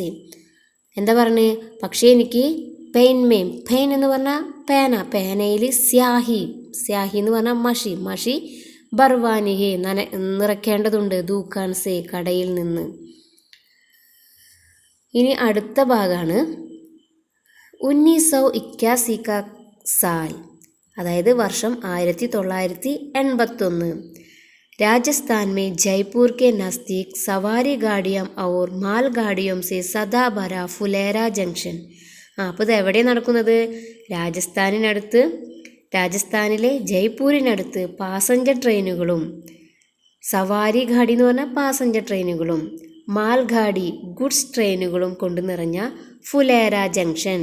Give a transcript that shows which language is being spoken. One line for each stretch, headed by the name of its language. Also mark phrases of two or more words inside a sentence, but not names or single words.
Malayalam: എന്താ പറഞ്ഞേ, പക്ഷേ എനിക്ക് പെയിൻമേ, പെയിൻ എന്ന് പറഞ്ഞാൽ പേന, പേനയിൽ സ്യാഹി, സ്യാഹി എന്ന് പറഞ്ഞാൽ മഷി, മഷി
Hindi: भरवानी है
Malayalam: നിറയ്ക്കേണ്ടതുണ്ട്,
Hindi: दुकान से
Malayalam: കടയിൽ നിന്ന്. ഇനി അടുത്ത ഭാഗമാണ് 1981
Hindi: का साल,
Malayalam: അതായത് വർഷം 1981.
Hindi: राजस्थान में जयपुर के नज़दीक सवारी गाड़ियों और माल गाड़ियों से सदा भरा फुलेरा जंक्शन.
Malayalam: അപ്പോൾ ഇത് എവിടെയാണ് നടക്കുന്നത്? രാജസ്ഥാനിലെ ജയ്പൂരിനടുത്ത് പാസഞ്ചർ ട്രെയിനുകളും,
Hindi: सवारी गाड़ी
Malayalam: എന്ന് പറഞ്ഞാൽ പാസഞ്ചർ ട്രെയിനുകളും,
Hindi: माल गाड़ी
Malayalam: ഗുഡ്സ് ട്രെയിനുകളും കൊണ്ട് നിറഞ്ഞ ഫുലേര ജംഗ്ഷൻ.